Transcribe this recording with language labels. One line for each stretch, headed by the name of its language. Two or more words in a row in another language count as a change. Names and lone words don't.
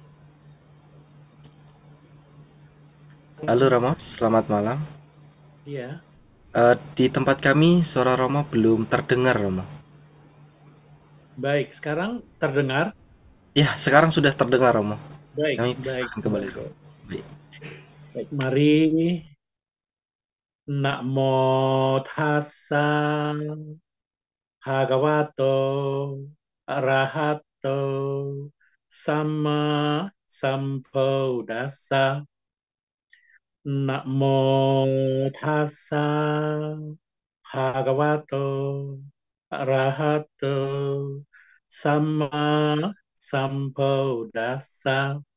Indonesian: Halo Romo, selamat malam. Iya, Di tempat kami suara Romo belum terdengar Romo. baik. Sekarang terdengar? Ya, sekarang sudah terdengar Romo. Baik, Kami baik, persilahkan kembali baik, Romo. baik. Baik. Baik, mari
Pali: Namo Tassa Bhagavato Arahato Sama Sambuddhassa. Namo Tassa Bhagavato Arahato Sama Sambuddhassa.